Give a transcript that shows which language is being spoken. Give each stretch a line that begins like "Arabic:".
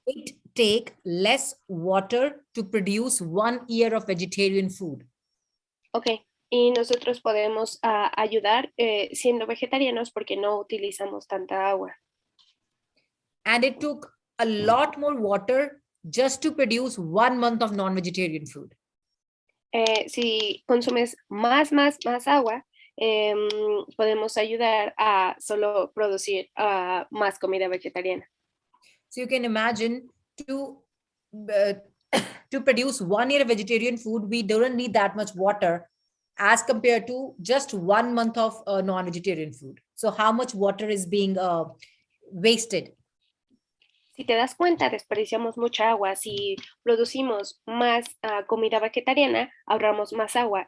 English: It takes less water to produce 1 year of vegetarian food. Okay.
Spanish: Y nosotros podemos ayudar siendo vegetarianos porque no utilizamos tanta agua.
English: And it took a lot more water just to produce 1 month of non-vegetarian food.
Spanish: Si consumes más agua, podemos ayudar a solo producir más comida vegetariana.
English: So you can imagine to produce 1 year of vegetarian food, we don't need that much water as compared to just 1 month of non-vegetarian food. So how much water is being wasted?
Spanish: Si te das cuenta, desperdiciamos mucha agua. Si producimos más comida vegetariana, ahorramos más agua.